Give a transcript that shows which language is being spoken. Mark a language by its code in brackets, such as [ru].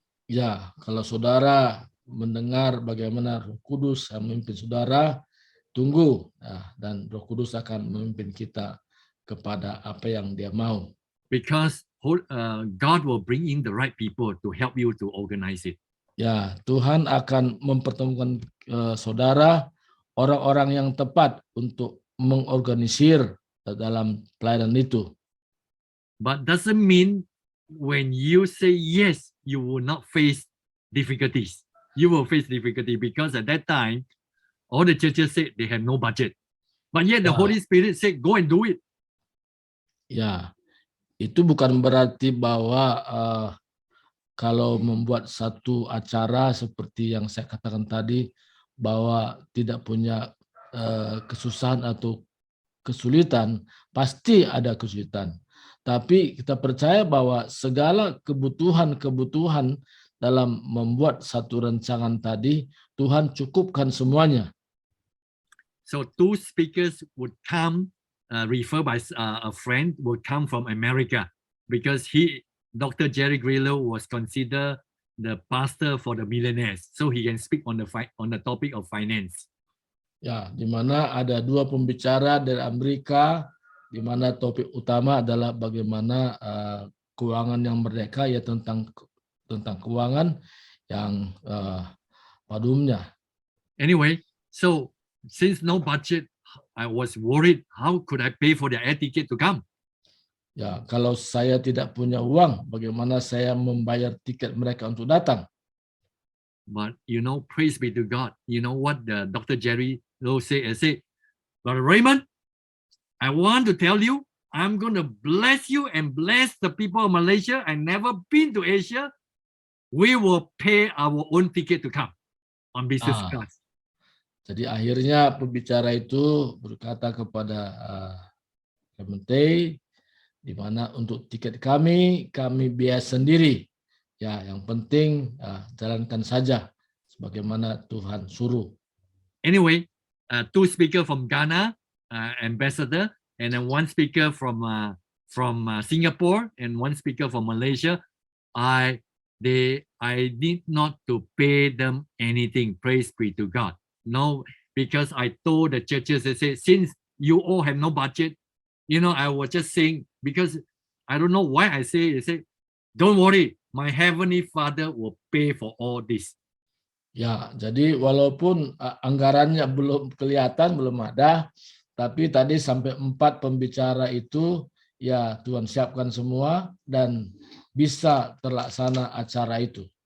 [id] Ya, kalau saudara mendengar bagaimana Roh Kudus memimpin saudara, tunggu, dan Roh Kudus akan memimpin kita kepada apa yang Dia mau. [en] Because God will bring in the right people to help you to organize it. [id] Ya, Tuhan akan mempertemukan saudara orang-orang yang tepat untuk mengorganisir dalam pelayanan itu. [en] But doesn't mean when you say yes, you will not face difficulties. You will face difficulty, because at that time, all the churches said they have no budget. But yet the Ya. Holy Spirit said, go and do it. [id] Ya, itu bukan berarti bahwa kalau membuat satu acara seperti yang saya katakan tadi, bahwa tidak punya kesusahan atau kesulitan, pasti ada kesulitan. Tapi kita percaya bahwa segala kebutuhan-kebutuhan dalam membuat satu rancangan tadi, Tuhan cukupkan semuanya. [en] So two speakers would come, referred by a friend, would come from America, because Dr. Jerry Grillo was considered the pastor for the millionaires. So he can speak on the topic of finance. [id] Ya, di mana ada dua pembicara dari Amerika, di mana topik utama adalah bagaimana keuangan yang merdeka, ya tentang keuangan yang pada umumnya. [en] Anyway, so since no budget, I was worried, how could I pay for the air ticket to come? [id] Ya, kalau saya tidak punya uang, bagaimana saya membayar tiket mereka untuk datang? [en] But praise be to God. You know what the Dr. Jerry Low said? I said, Brother Raymond, I want to tell you, I'm going to bless you and bless the people of Malaysia. I never been to Asia. We will pay our own ticket to come on business class. [id] Jadi akhirnya pembicara itu berkata kepada Clemente, di mana untuk tiket kami biaya sendiri. Ya, yang penting jalankan saja sebagaimana Tuhan suruh. [en] Anyway, two speakers from Ghana, ambassador, and then one speaker from Singapore, and one speaker from Malaysia. I need not to pay them anything. Praise be to God. No, because I told the churches, I said, since you all have no budget, I was just saying, because I don't know why I say, don't worry, my Heavenly Father will pay for all this. [id] Ya, jadi walaupun anggarannya belum kelihatan, belum ada, tapi tadi sampai 4 pembicara itu, ya Tuhan siapkan semua dan bisa terlaksana acara itu.